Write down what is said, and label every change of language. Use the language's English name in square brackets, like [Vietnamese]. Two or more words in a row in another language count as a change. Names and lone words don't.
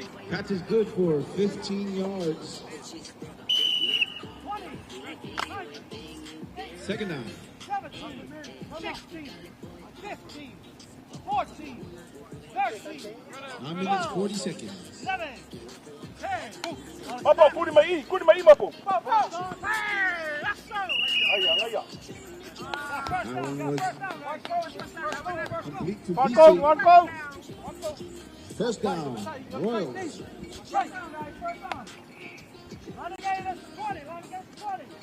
[English] Catch is good for 15 yards. 20, Second down. 17, 16, 15, 14, 13, 9 minutes, 40 seconds. 7, 10. Apa, kuri mai mapo. Hey, let's go. That one was complete to One go, BC. one go. First down, Royals. First down, guys, first down. Line against 20, line against 20.